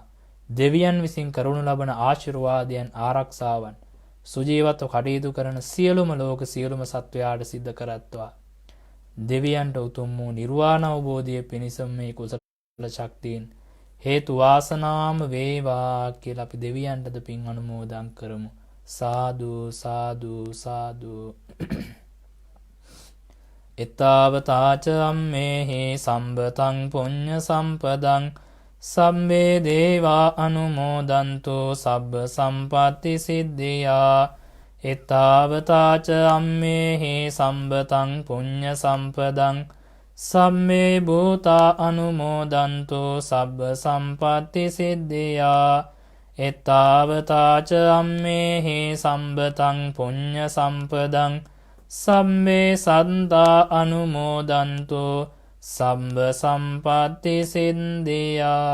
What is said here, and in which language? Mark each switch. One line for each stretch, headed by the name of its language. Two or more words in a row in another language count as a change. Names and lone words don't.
Sinhala: දෙවියන් විසින් කරනු ලබන ආශිර්වාදයන්, ආරක්ෂාවන් සුජීවත්ව කටයුතු කරන සියලුම ලෝක සියලුම සත්වයාට සිද්ධ කරත්වා. දෙවියන්ට උතුම් වූ නිර්වාණ අවබෝධය පිණිසම මේ කුසල ශක්තියින් හේතු වාසනාම වේවා කියලා අපි දෙවියන්ටද පින් අනුමෝදන් කරමු.
Pali: සාදු සාදු සාදු. එතාවතාච අම්මේහි සම්බතං පුඤ්ඤ සම්පදං සම්මේ දේවා අනුමෝදන්තෝ සබ්බ සම්පatti සිද්ධියා. එතාවතාච අම්මේහි සම්බතං පුඤ්ඤ සම්පදං සම්මේ භූතා අනුමෝදන්තෝ සබ්බ සම්පatti සිද්ධියා. එතාවතාච අම්මේහි සම්බතං පුඤ්ඤ සම්පදං සම්මේ සන්තා අනුමෝදන්තෝ සම්බ සම්පatti සිද්ධියා.